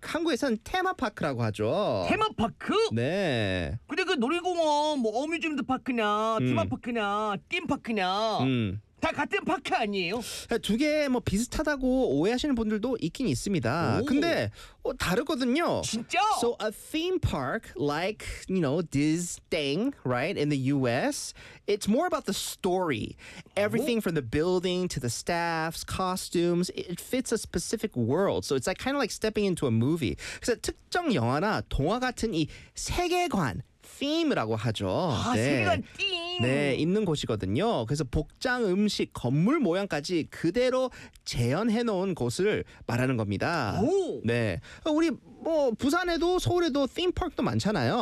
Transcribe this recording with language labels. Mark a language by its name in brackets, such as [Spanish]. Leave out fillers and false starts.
[Korean] 한국에선 테마파크라고 하죠. 테마파크? 네. 근데 그 놀이공원 뭐 어뮤즈먼트 파크냐 테마파크냐 theme park냐 다 같은 파크 아니에요? 두 개 뭐 비슷하다고 오해하시는 분들도 있긴 있습니다. 오. 근데 다르거든요. 진짜? [English] So a theme park like, you know, Disney, right? In the US, it's more about the story. Everything 오. from the building to the staffs, costumes, it fits a specific world. So it's like kind of like stepping into a movie. [Korean] 그래서 특정 영화나 동화 같은 이 세계관 theme라고 하죠. 아, 네. 세계관 theme. 네, 있는 곳이거든요. 그래서 복장, 음식, 건물 모양까지 그대로 재현해 놓은 곳을 말하는 겁니다. 오! 네. 우리 뭐 부산에도 서울에도 theme park도 많잖아요.